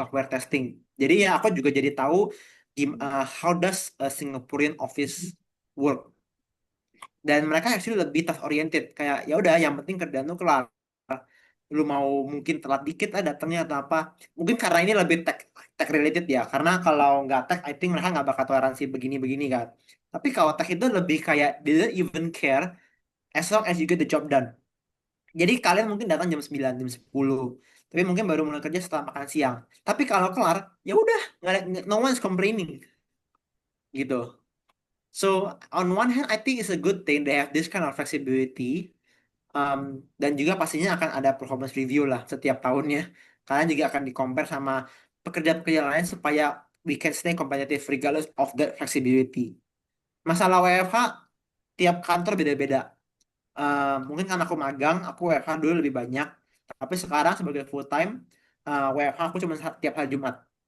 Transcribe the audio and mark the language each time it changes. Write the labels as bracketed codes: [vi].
[en] software testing. [id] Jadi ya aku juga jadi tahu [en] how does a Singaporean office work. [id] Dan mereka actually lebih task oriented, kayak ya udah yang penting kerjaan lu kelar. Lu mau mungkin telat dikit lah datangnya atau apa, mungkin karena ini lebih tech related ya, karena kalau nggak tech [en] I think [id] mereka nggak bakal toleransi begini-begini kan. Tapi kalau tech itu lebih kayak [en] they don't even care as long as you get the job done. [id] Jadi kalian mungkin datang jam 9 jam 10, tapi mungkin baru mulai kerja setelah makan siang. Tapi kalau kelar ya udah, [en] no one's complaining [id] gitu. [en] So on one hand I think it's a good thing they have this kind of flexibility. [id] Dan juga pastinya akan ada performance review lah setiap tahunnya. Kalian juga akan di-compare sama pekerja-pekerja lain supaya [en] we can stay competitive regardless of that flexibility. [id] Masalah WFH, tiap kantor beda-beda. Mungkin karena aku magang, aku WFH dulu lebih banyak. Tapi sekarang sebagai full time, WFH aku cuma tiap hari Jumat